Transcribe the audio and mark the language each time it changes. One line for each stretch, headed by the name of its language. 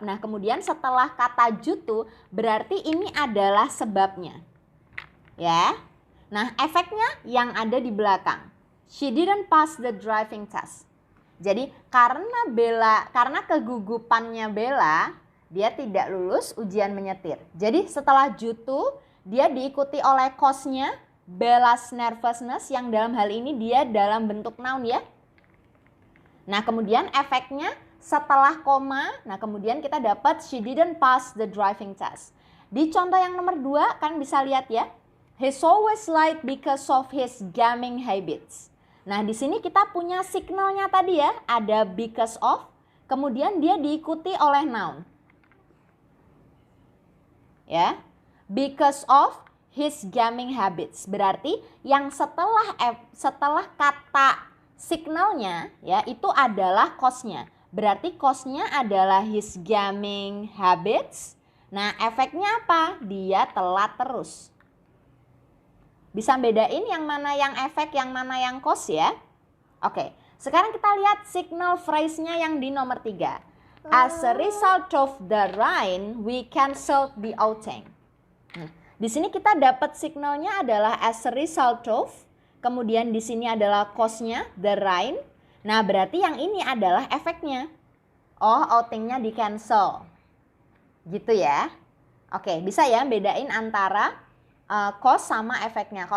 Indonesian: Nah, kemudian setelah kata due to berarti ini adalah sebabnya. Ya. Nah, efeknya yang ada di belakang.
English: She didn't pass the driving test.
Indonesian: Jadi karena kegugupannya Bella, dia tidak lulus ujian menyetir. Jadi setelah due to dia diikuti oleh cause-nya
English: Bella's nervousness
Indonesian: yang dalam hal ini dia dalam bentuk noun ya. Nah, kemudian efeknya setelah koma, nah kemudian kita dapat
English: she didn't pass the driving test.
Indonesian: Di contoh yang nomor 2 kan bisa lihat ya.
English: He's always late because of his gaming habits.
Indonesian: Nah, di sini kita punya signalnya tadi ya, ada because of, kemudian dia diikuti oleh noun.
English: Ya. Because of his gaming habits.
Indonesian: Berarti yang setelah kata signalnya ya itu adalah cause-nya. Berarti cause-nya adalah
English: his gaming habits.
Indonesian: Nah, efeknya apa? Dia telat terus. Bisa bedain yang mana yang efek, yang mana yang cause ya? Oke, sekarang kita lihat signal phrase-nya yang di nomor 3.
English: As a result of the rain, we canceled the outing.
Indonesian: Nah, di sini kita dapat signalnya adalah
English: as a result of.
Indonesian: Kemudian di sini adalah cause-nya,
English: the rain.
Indonesian: Nah, berarti yang ini adalah efeknya. Oh, outingnya di cancel. Gitu ya. Oke, bisa ya bedain antara cause sama efeknya.